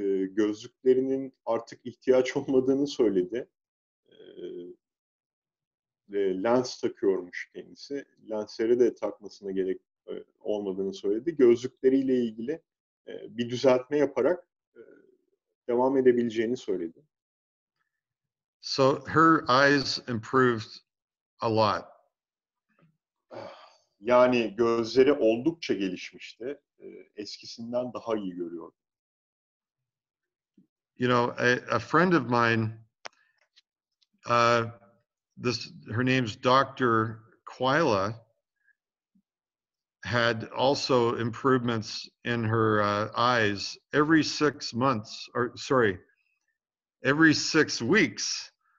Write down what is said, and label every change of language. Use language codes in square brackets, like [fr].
[tr] Gözlüklerinin artık ihtiyaç olmadığını söyledi. Lens takıyormuş kendisi. Lensleri de takmasına gerek olmadığını söyledi. Gözlükleriyle ilgili bir düzeltme yaparak devam edebileceğini söyledi. [en] So her eyes improved a lot. [tr] Yani gözleri oldukça gelişmişti. Eskisinden daha iyi görüyordu. [en] A friend of mine, her name's Dr. Quila, had also improvements in her eyes every 6 months, every 6 weeks.